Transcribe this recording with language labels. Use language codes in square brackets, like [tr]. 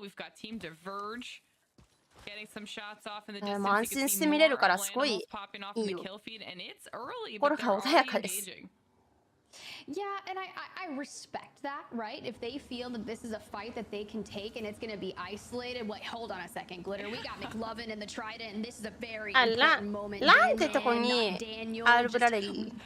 [en] We've got Team Diverge getting some shots off in the distance. [ja] 安心して見れるからすごいいいよ。心が穏やかです。 [en] Yeah, and I respect that, right? If they feel that this is a fight that they can take and it's going to be isolated. Wait, hold on a second, Glitter. We got McLovin and the Trident, and this is a very important moment. [ja] ランってとこにアルブラレリ